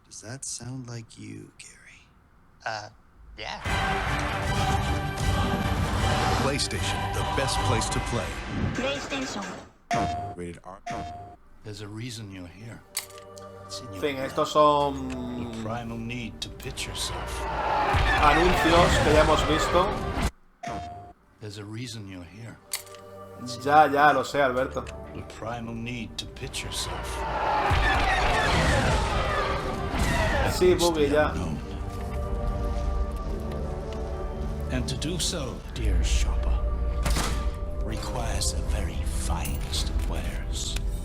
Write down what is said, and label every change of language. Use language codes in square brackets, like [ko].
[en] Does that sound like you, Gary? Yeah. PlayStation, the best place to play. PlayStation. Rated R. There's a reason you're here. [es] En fin, estos son [en] The primal need to pitch yourself. [es] anuncios que ya hemos visto. [en] There's a reason you're here. [es] Ya lo sé, Alberto. [en] The primal need to pitch yourself. [es] Sí, Boogie, ya. [en] And to do so, dear shopper, requires the very finest of wares.